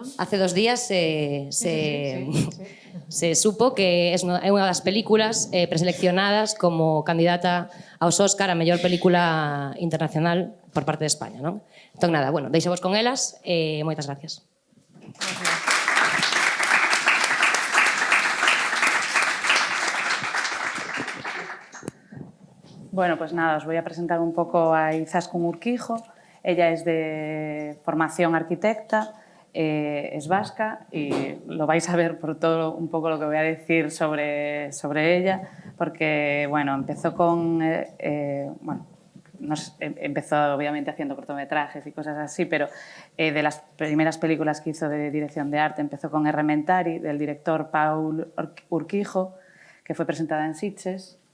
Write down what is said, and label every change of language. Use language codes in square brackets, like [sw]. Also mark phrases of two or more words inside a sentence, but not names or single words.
[gl] Hace 2 días se supo que é unha das películas preseleccionadas como candidata aos Óscar a mellor película internacional por parte de España, non? Entón, nada, bueno, deixemos con elas e moitas gracias. [es] Bueno, pues nada, os voy a presentar un poco a Izaskun Urquijo. Ella es de formación arquitecta, es vasca y lo vais a ver por todo un poco lo que voy a decir sobre ella, porque bueno, empezó empezó obviamente haciendo cortometrajes y cosas así, pero de las primeras películas que hizo de dirección de arte empezó con Errementari, del director Paul Urquijo, que fue presentada en Sitges.